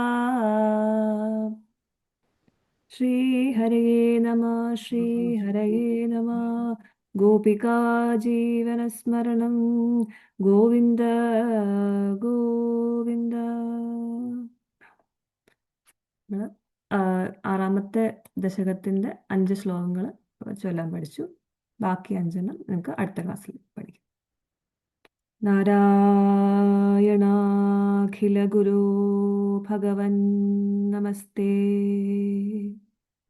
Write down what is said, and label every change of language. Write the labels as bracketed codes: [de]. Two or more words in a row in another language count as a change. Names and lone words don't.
[sa] श्रीहरये नमः. श्रीहरये नमः. गोपिका जीवनस्मरणं गोविन्द गोविन्द. [ml] ആറാമത്തെ ദശകത്തിൻ്റെ 5 ശ്ലോകങ്ങൾ ചൊല്ലാൻ പഠിച്ചു. ബാക്കി 5 നിങ്ങൾക്ക് അടുത്ത ക്ലാസ്സിൽ പഠിക്കാം. [sa] നാരായണാഖില ഗുരു ഭഗവൻ നമസ്തേ.